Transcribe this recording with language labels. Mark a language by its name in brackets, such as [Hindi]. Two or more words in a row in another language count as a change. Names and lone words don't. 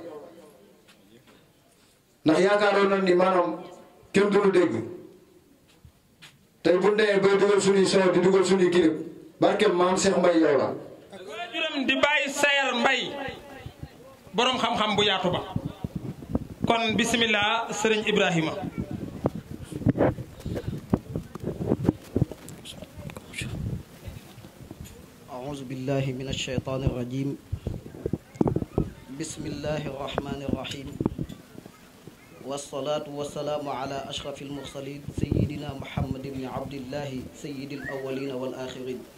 [Wolof] ndax yaakaaroon nañ ni maanaam kenn du lu dégg tey bu ndee bay dugal suñuy son di dugal suñuy kirib barke maam Cheikh Mbaye yow la juram di bàyyi sayar mbay boroom xam-xam bu yaatu ba kon bismillah sëriñ Ibrahima [Arabic] أعوذ بالله من الشيطان الرجيم بسم الله الرحمن الرحيم والصلاة والسلام على أشرف المرسلين سيدنا محمد بن عبد الله سيد الأولين والآخرين